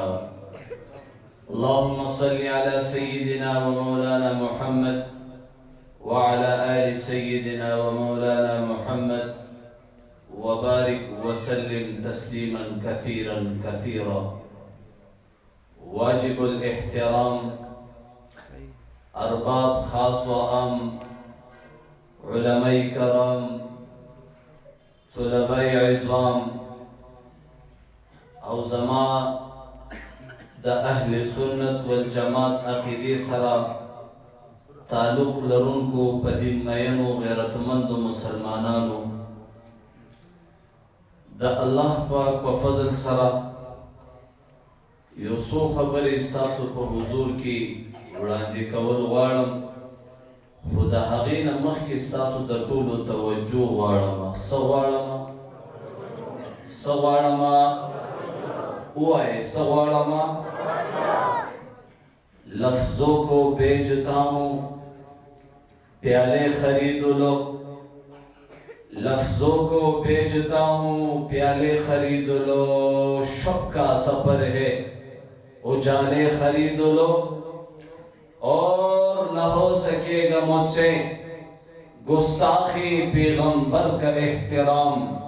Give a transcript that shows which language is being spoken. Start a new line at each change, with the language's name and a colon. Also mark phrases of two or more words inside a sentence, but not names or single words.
Arabic: اللهم صل على سيدنا ومولانا محمد وعلى آل سيدنا ومولانا محمد وبارك وسلم تسليما كثيرا كثيرا.
Pashto: واجب الاحترام، ارباب خاص و عام، علماء کرام، طلباء عظام او زما دا اہل سنت والجماعت عقیدی سرا تعلق لرونکو پدین مینو غیرتمند مسلمانانو، دا اللہ پاک و فضل سرا یو څو خبرې ستاسو په حضور کې وړاندې کول غواړم، خو د هغې نه مخکې ستاسو د ټولو توجه غواړم. څه غواړم؟ څه غواړم؟ ووایئ څه غواړم؟
Urdu: لفظوں کو بیچتا ہوں پیالے خرید لو، لفظوں کو بیچتا ہوں پیالے خرید لو، شب کا سفر ہے اجالے خرید لو، اور نہ ہو سکے گا مجھ سے گستاخی پیغمبر کا احترام،